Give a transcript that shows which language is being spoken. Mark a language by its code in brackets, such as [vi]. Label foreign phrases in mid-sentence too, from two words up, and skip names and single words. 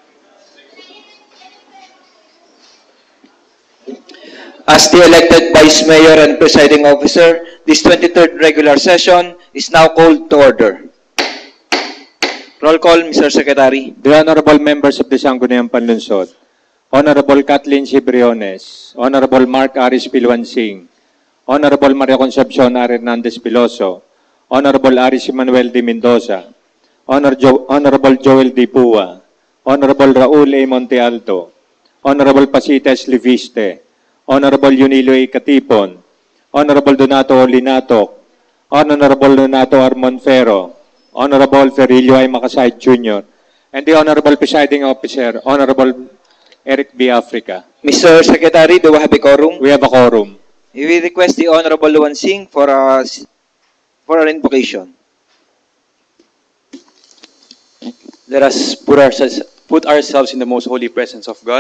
[en] As the elected Vice Mayor and Presiding Officer, this 23rd regular session is now called to order. Roll call, Mr. Secretary. The honorable members of the Sangguniang Panlunsod, Honorable Kathleen C. Briones, Honorable Mark Aris Pilwansing, Honorable Maria Concepcion R. Hernandez Piloso, Honorable Aris Manuel D. Mendoza, Honorable Joel D. Pua, Honorable Raul A. Monte Alto, Honorable Pasitas Liviste, Honorable Yunilo A. Katipon, Honorable Donato Linatok, Honorable Donato Armon Ferro, Honorable Ferilio I. Makasay Jr., and the Honorable Presiding Officer, Honorable Eric B. Africa. Mr. Secretary, do we have a quorum? We have a quorum. We request the Honorable Luan Singh for an invocation. Let us put ourselves in the most holy presence of God.